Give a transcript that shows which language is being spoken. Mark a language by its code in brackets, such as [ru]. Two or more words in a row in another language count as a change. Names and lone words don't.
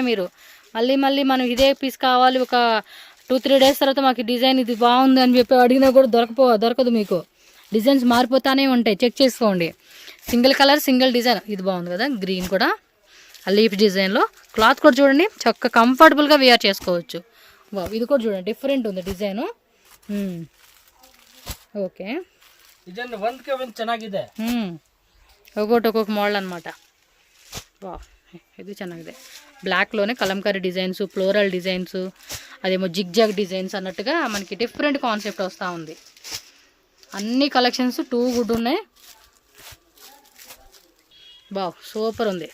[te] మీరు మళ్ళీ మనం ఇదే పీస్ కావాలి, ఒక 2-3 డేస్ తర్వాత మాకు డిజైన్ ఇది బాగుంది అని చెప్పి అడిగినా కూడా దొరకదు మీకు. డిజైన్స్ మారిపోతానే ఉంటాయి, చెక్ చేసుకోండి. [en] single colour, single design. [te] ఇది బాగుంది కదా, గ్రీన్ కూడా [en] leaf design. [te] క్లాత్ కూడా చూడండి, చక్కగా కంఫర్టబుల్గా వేర్ చేసుకోవచ్చు. ఇది కూడా చూడండి, డిఫరెంట్ ఉంది డిజైను. ఓకే, [kn] ಇದನ್ನು ಒಂದಕ್ಕೆ ಒಂದು ಚೆನ್ನಾಗಿದೆ. [te] ఒక్కొక్క మోడల్ అనమాట. ఇది ಚೆನ್ನಾಗಿದೆ. బ్లాక్లోనే కలంకారీ డిజైన్స్, [en] floral designs, [te] అదేమో [en] zigzag designs [te] అన్నట్టుగా మనకి [en] different concept [te] వస్తూ ఉంది. అన్ని కలెక్షన్స్ 2 గుడ్ ఉన్నాయి. సూపర్ ఉంది.